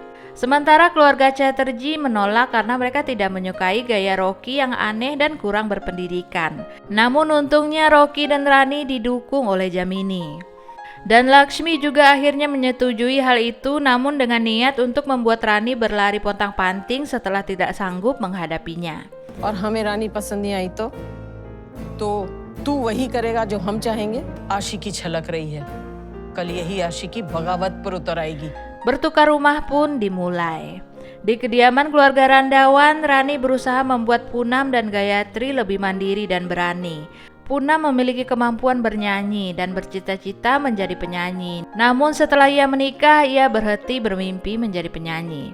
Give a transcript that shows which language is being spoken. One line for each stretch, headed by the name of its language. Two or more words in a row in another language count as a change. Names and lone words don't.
Indonesian: Sementara keluarga Chatterjee menolak karena mereka tidak menyukai gaya Rocky yang aneh dan kurang berpendidikan. Namun untungnya Rocky dan Rani didukung oleh Jamini. Dan Lakshmi juga akhirnya menyetujui hal itu, namun dengan niat untuk membuat Rani berlari pontang-panting setelah tidak sanggup menghadapinya.
Hindi: और हमें रानी पसंद नहीं आई तो तू वही करेगा जो हम चाहेंगे। आशिकी छलक रही है, कल यही आशिकी बगावत पर उतर आएगी।
Indonesian: Bertukar rumah pun dimulai. Di kediaman keluarga Randawan, Rani berusaha membuat Punam dan Gayatri lebih mandiri dan berani. Punam memiliki kemampuan bernyanyi dan bercita-cita menjadi penyanyi. Namun setelah ia menikah, ia berhenti bermimpi menjadi penyanyi.